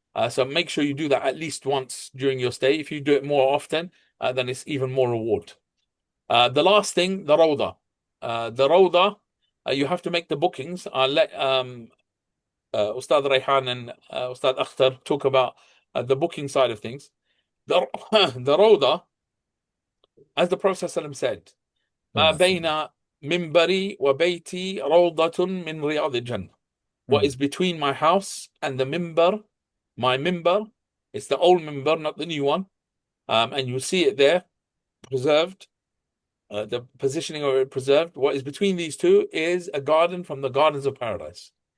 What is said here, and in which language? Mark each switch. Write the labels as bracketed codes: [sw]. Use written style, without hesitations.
[en] So make sure you do that at least once during your stay. If you do it more often, then it's even more reward. The last thing, the Rawdah. The Rawdah, you have to make the bookings. I'll let Ustad Rayhan and Ustad Akhtar talk about the booking side of things. The Rawdah, as the Prophet ﷺ said, [ar] ما بين منبري وبيتي روضة من رياض الجنة. [en] What is between my house and the minbar, my minbar, it's the old minbar, not the new one, and you'll see it there, preserved, the positioning of it preserved. What is between these two is a garden from the gardens of paradise.